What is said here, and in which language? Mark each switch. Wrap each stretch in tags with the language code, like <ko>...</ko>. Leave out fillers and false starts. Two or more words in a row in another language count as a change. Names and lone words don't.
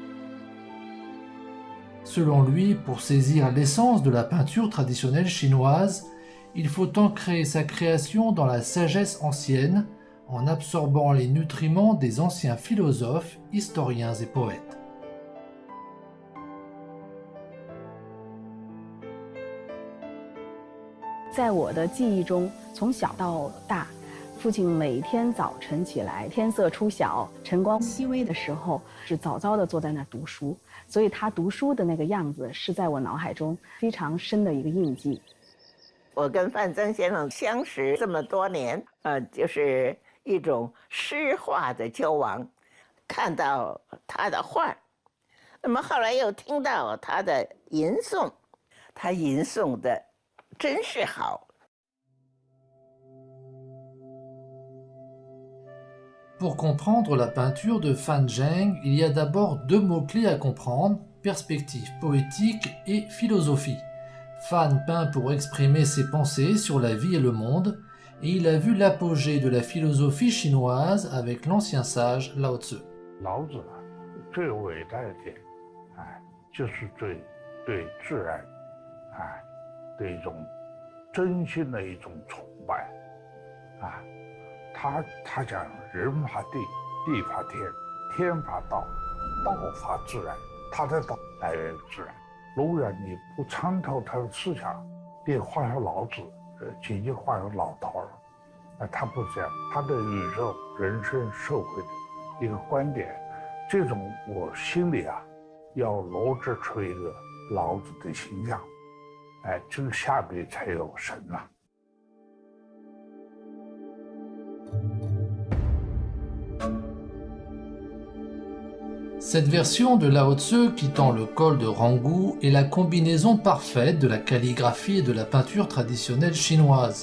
<fr>Selon lui, pour saisir l'essence de la peinture traditionnelle chinoise, il faut ancrer sa création dans la sagesse ancienne, en absorbant les nutriments des anciens philosophes, historiens et poètes.</fr> <zh>Dans 我的记忆中，从小到大，父亲每天早晨起来，天色初晓，晨光熹微的时候，是早早地坐在那读书。所以他读书的那个样子，是在我脑海中非常深的一个印记。我跟范曾先生相识这么多年，就是一种诗画的交往，看到他的画，那么后来又听到他的吟诵，他吟诵的真是好。</zh> <fr>Pour comprendre la peinture de Fan Zheng, il y a d'abord deux mots-clés à comprendre, perspective poétique et philosophie. Fan peint pour exprimer ses pensées sur la vie et le monde, et il a vu l'apogée de la philosophie chinoise avec l'ancien sage Lao Tzu.</fr> <zh>老子最伟大的点，就是对自然，的一种真心的一种崇拜，他讲人法地，地法天，天法道，道法自然，他的道来源于自然， 永远你不参透他的思想，你画上老子，仅仅画上老头儿，他不是这样，他对宇宙、人生、社会的一个观点，这种我心里要罗织出一个老子的形象，这个下面才有神啊。</zh> <fr>Cette version de Lao Tzu quittant le col de Rangu est la combinaison parfaite de la calligraphie et de la peinture traditionnelle chinoise.</fr>